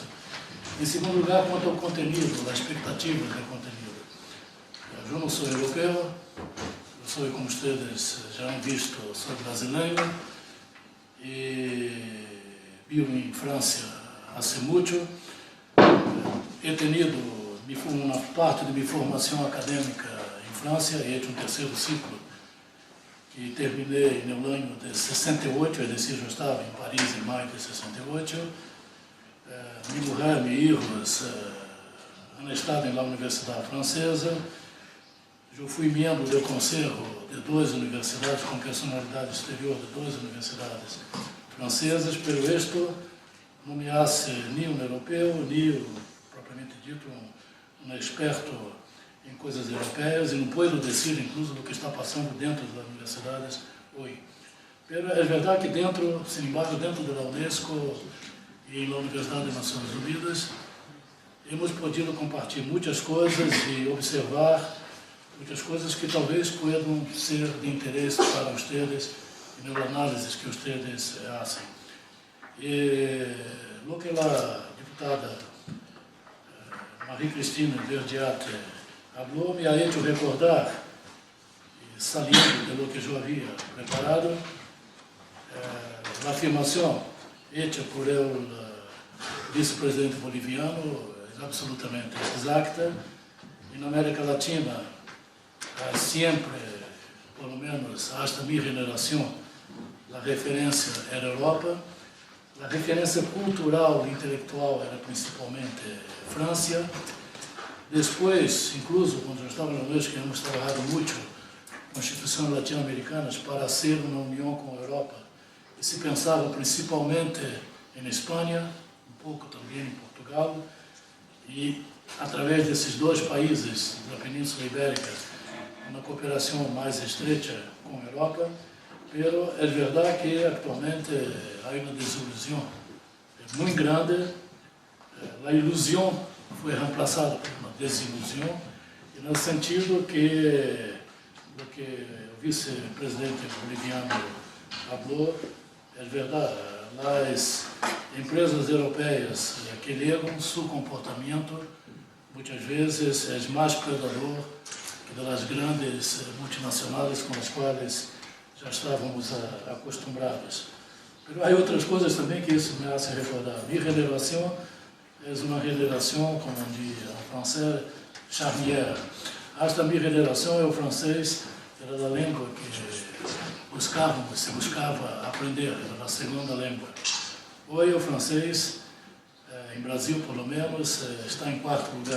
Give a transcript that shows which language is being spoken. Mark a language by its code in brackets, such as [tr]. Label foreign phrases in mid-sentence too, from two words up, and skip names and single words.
[pt] Em segundo lugar, quanto ao conteúdo, a expectativa do conteúdo. Eu não sou europeu, eu sou, como vocês já [es] han visto, [pt] sou brasileiro e vivo em França há muito. [es] He tenido [pt] uma parte de minha formação acadêmica em França, [es] he hecho [pt] um terceiro ciclo que terminei no ano de 68, é decir, eu estava em Paris em maio de 68. Minha mulher, meus filhos [es] han estado [pt] na Universidade Francesa. Eu fui membro do conselho de 2 universidades, com personalidade exterior de 2 universidades francesas, pero isto não me hace nem um europeu, nem, propriamente dito, um experto em coisas europeias, e não posso dizer, incluso, do que está passando dentro das universidades hoje. Pero é verdade que dentro, [es] sin embargo, [pt] dentro da UNESCO e na Universidade das Nações Unidas, [es] hemos podido [pt] compartilhar muitas coisas e observar muitas coisas que talvez possam ser de interesse para vocês e nas análises que vocês fazem. E o que a deputada Maria Cristina Verdiat falou me [es] ha hecho recordar, saliendo de lo que [pt] eu havia preparado, [es] la afirmación hecha por el vicepresidente boliviano es absolutamente exacta. En América Latina, siempre, por lo menos hasta mi generación, la referencia era Europa. La referencia cultural e intelectual era principalmente Francia. Después, incluso cuando yo estaba en la UNESCO, hemos trabajado mucho con instituciones latinoamericanas para hacer una unión con Europa. Y se pensaba principalmente en España, un poco también en Portugal, y a través de esos dos países [pt] da Península Ibérica, uma cooperação mais estreita com a Europa, [es] pero [pt] é verdade que atualmente há uma desilusão muito grande. A ilusão foi reemplazada por uma desilusão, e no sentido que o que o vice-presidente boliviano falou é verdade. As empresas europeias que legam seu comportamento muitas vezes é mais predador que das grandes multinacionais com as quais já estávamos acostumados. Mas há outras coisas também que isso me [es] hace recordar. [pt] Minha geração é uma geração, como diz em francês, charnière. Esta minha geração é o francês, era a língua que se buscava aprender, era a segunda língua. Hoje o francês, em Brasil pelo menos, está em quarto lugar.